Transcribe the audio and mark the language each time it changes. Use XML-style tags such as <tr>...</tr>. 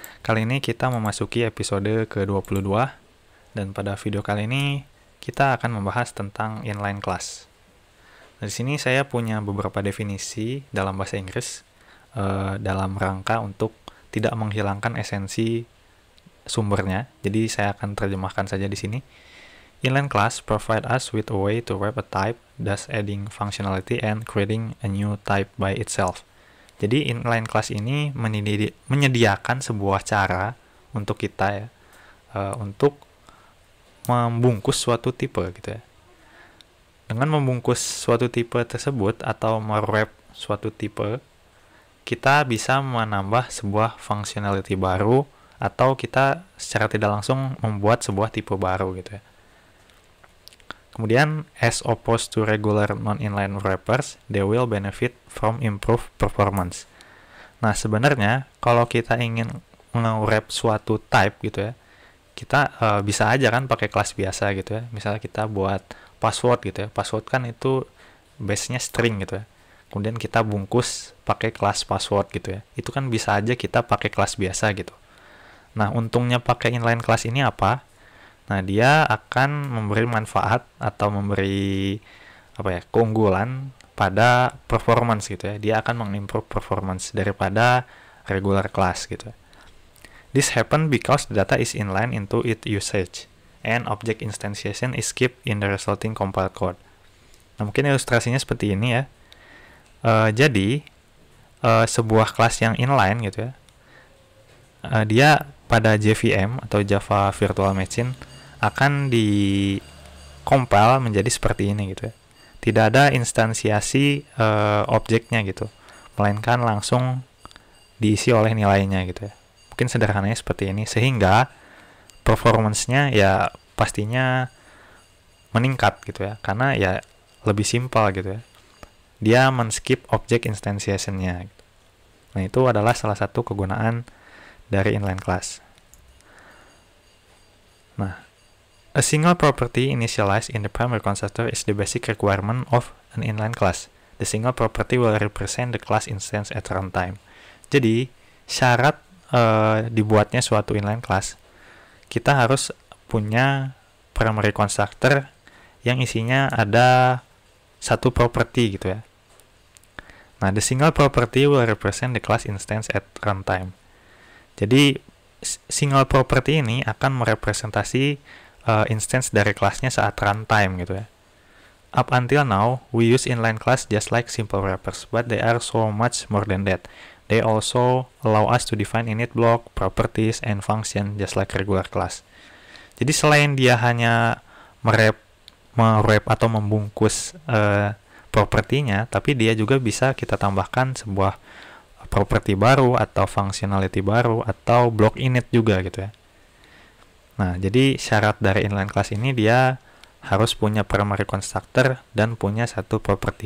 <id>Kali ini kita memasuki episode ke-22, dan pada video kali ini kita akan membahas tentang inline class. Nah, di sini saya punya beberapa definisi dalam bahasa Inggris dalam rangka untuk tidak menghilangkan esensi sumbernya. Jadi saya akan terjemahkan saja di sini.</id> <en>Inline class provide us with a way to wrap a type, thus adding functionality and creating a new type by itself.</en> <id>Jadi inline class ini menyediakan sebuah cara untuk kita ya, untuk membungkus suatu tipe gitu ya. Dengan membungkus suatu tipe tersebut atau merwrap suatu tipe, kita bisa menambah sebuah functionality baru atau kita secara tidak langsung membuat sebuah tipe baru gitu ya. Kemudian,</id> <en>as opposed to regular non-inline wrappers, they will benefit from improved performance.</en> <id>Nah, sebenarnya kalau kita ingin nge-wrap suatu type gitu ya, kita bisa aja kan pakai kelas biasa gitu ya. Misalnya kita buat password gitu ya. Password kan itu base-nya string gitu ya. Kemudian kita bungkus pakai kelas password gitu ya. Itu kan bisa aja kita pakai kelas biasa gitu. Nah, untungnya pakai inline class ini apa? Nah, dia akan memberi manfaat atau memberi keunggulan pada performance gitu ya. Dia akan mengimprove performance daripada regular class gitu.</id> <en>This happen because the data is inline into its usage and object instantiation is kept in the resulting compiled code.</en> <id>Nah, mungkin ilustrasinya seperti ini ya. Jadi sebuah kelas yang inline gitu ya, dia pada JVM atau Java Virtual Machine akan di-compile menjadi seperti ini gitu ya. Tidak ada instansiasi objeknya gitu, melainkan langsung diisi oleh nilainya gitu ya. Mungkin sederhananya seperti ini, sehingga performance-nya ya pastinya meningkat gitu ya, karena ya lebih simpel gitu ya. Dia men-skip object instantiation-nya gitu. Nah, itu adalah salah satu kegunaan dari inline class.</id> <en>Nah, a single property initialized in the primary constructor is the basic requirement of an inline class. The single property will represent the class instance at runtime.</en> <id>Jadi, syarat dibuatnya suatu inline class, kita harus punya primary constructor yang isinya ada satu property gitu ya.</id> <en>Nah, the single property will represent the class instance at runtime.</en> <id>Jadi, single property ini akan merepresentasi instance dari kelasnya saat runtime gitu ya.</id> <en>Up until now, we use inline class just like simple wrappers, but they are so much more than that. They also allow us to define init block, properties, and function just like regular class.</en> <id>Jadi selain dia hanya merwrap atau membungkus propertinya, tapi dia juga bisa kita tambahkan sebuah property baru atau functionality baru atau block init juga gitu ya. Nah, jadi syarat dari inline class ini dia harus punya primary constructor dan punya satu property.</id>